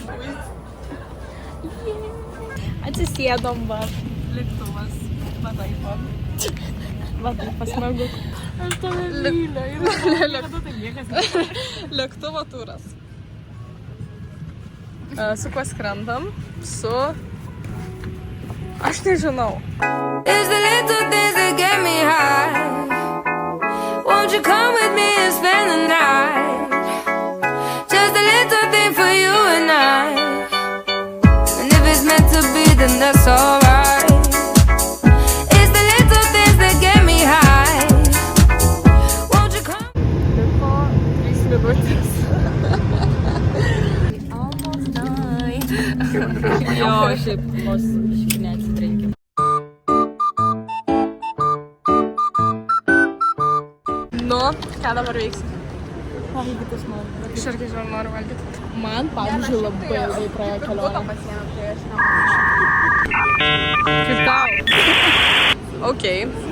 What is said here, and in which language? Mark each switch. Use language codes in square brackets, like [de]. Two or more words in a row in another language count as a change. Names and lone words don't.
[lt] Atsisėdom, lėktuvas, va taip, smagu. Aš tave myliu. Lėktuvo turas. Su kuo skrendam? Aš nežinau. [en] It's the little things that get me high. Won't you come with me and spend the night? Just a little thing for you and I. And if it's meant to be, then that's alright. It's the little things that get me high. Won't you come? [lt] Liko 3 minutės. [en] Almost done. [lt] Jo, šiaip vos šiaip neatsitrenkim. Ką dabar veiksi? Valgytis noriu. Aš irgi noriu valgyti. Man, pavyzdžiui, labai ilgai praėjo kelionė. Kaip tau? Okei.